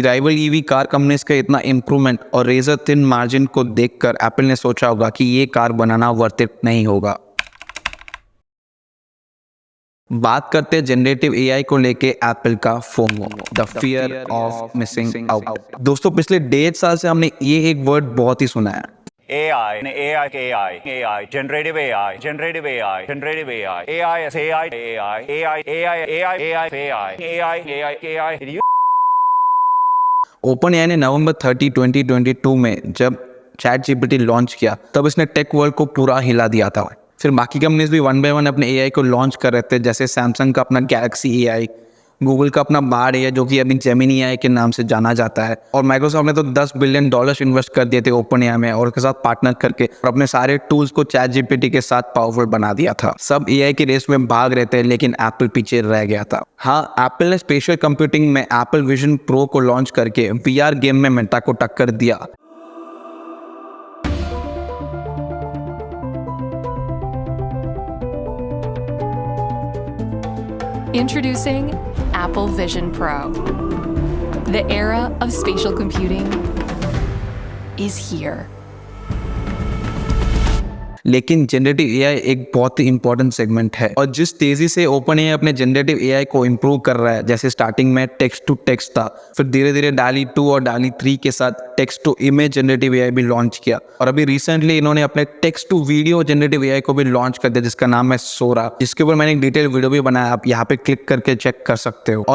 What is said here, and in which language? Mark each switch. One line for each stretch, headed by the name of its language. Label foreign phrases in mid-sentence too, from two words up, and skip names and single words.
English: rival EV car companies
Hindi: का इतना इंप्रूवमेंट और
English: razor thin margin
Hindi: को देखकर एप्पल ने सोचा होगा कि ये कार बनाना
English: worth it
Hindi: नहीं होगा। बात करते हैं
English: generative AI
Hindi: को लेके एप्पल का
English: FOMO, the fear of missing out.
Hindi: दोस्तों पिछले 1.5 साल से हमने ये एक वर्ड बहुत ही सुना है,
English: AI, generative AI, generative AI, generative AI, AI is AI, AI, AI, AI, AI, AI, AI, AI.
Hindi: ओपन एआई ने नवंबर 30, 2022 में जब ChatGPT लॉन्च किया तब इसने
English: tech world
Hindi: को पूरा हिला दिया था। फिर बाकी कंपनीज भी 1 by 1 अपने एआई को लॉन्च कर रहे थे, जैसे सैमसंग का अपना गैलेक्सी एआई, गूगल का अपना बार्ड एआई जो कि अभी जेमिनी एआई के नाम से जाना जाता है, और माइक्रोसॉफ्ट ने तो $10
English: billion invest
Hindi: कर दिए थे ओपन एआई में और उसके साथ पार्टनर करके और अपने सारे टूल्स को ChatGPT के साथ पावरफुल बना दिया था। सब एआई की रेस में भाग रहे थे लेकिन एप्पल पीछे रह गया था। हाँ, एप्पल ने
English: special computing
Hindi: में एप्पल विजन प्रो को लॉन्च करके
English: VR game
Hindi: में मेटा को टक्कर दिया।
English: Introducing Apple Vision Pro. The era of spatial computing is here.
Hindi: लेकिन
English: generative AI
Hindi: एक बहुत ही
English: important segment
Hindi: है और जिस तेजी से ओपन एआई अपने
English: generative AI
Hindi: को इंप्रूव कर रहा है, जैसे स्टार्टिंग में
English: text to text
Hindi: था, फिर धीरे धीरे DALL-E 2 और DALL-E 3 के साथ
English: text to image generative AI
Hindi: भी लॉन्च किया और अभी रिसेंटली इन्होंने अपने
English: text to video generative AI
Hindi: को भी लॉन्च कर दिया जिसका नाम है सोरा, जिसके ऊपर मैंने एक
English: detail video
Hindi: भी बनाया, आप यहाँ पे क्लिक करके चेक कर सकते हो।